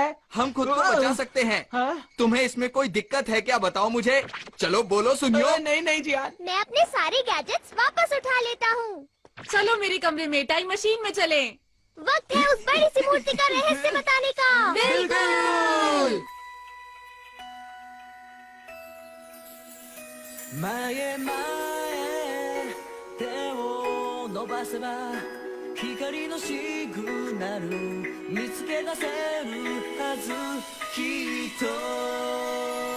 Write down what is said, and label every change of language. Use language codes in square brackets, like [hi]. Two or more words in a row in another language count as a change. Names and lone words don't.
[hi] हम खुद को बचा सकते हैं। तुम्हें इसमें कोई दिक्कत है क्या? बताओ मुझे। चलो बोलो, सुनियो। नहीं नहीं जियान, मैं अपने सारे गैजेट्स वापस उठा लेता हूँ। चलो मेरे कमरे में टाइम मशीन में चलें। वक्त है उस बड़ी सी मूर्ति का रहस्य बताने का। बिल्कुल। [ja] 前前手を伸ばせば光のシグナル見つけ出せるはずきっと